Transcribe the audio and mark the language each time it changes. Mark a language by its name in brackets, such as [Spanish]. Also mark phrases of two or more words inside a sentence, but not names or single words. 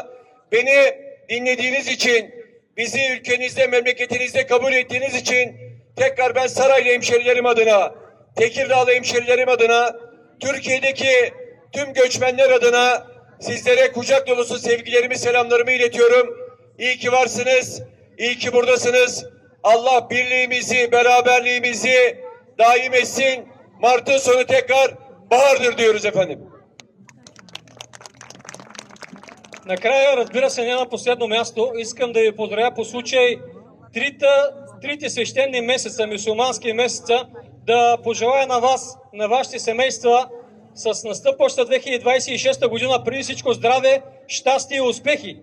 [Turkish] Beni dinlediğiniz için, bizi ülkenizde, memleketinizde kabul ettiğiniz için tekrar ben Saraylı hemşerilerim adına, Tekirdağlı hemşerilerim adına, Türkiye'deki tüm göçmenler adına sizlere kucak dolusu sevgilerimi, selamlarımı iletiyorum. İyi ki varsınız, iyi ki buradasınız. Allah birliğimizi, beraberliğimizi daim etsin. Mart'ın sonu tekrar bahardır diyoruz efendim. [Bulgarian] Накрая, разбира се, не на последно място, искам да ви поздравя по случай трите свещени месеца, мюсюлмански месеца, да пожелая на вас, на вашите семейства с настъпваща 2026 година преди всичко здраве, щастие и успехи.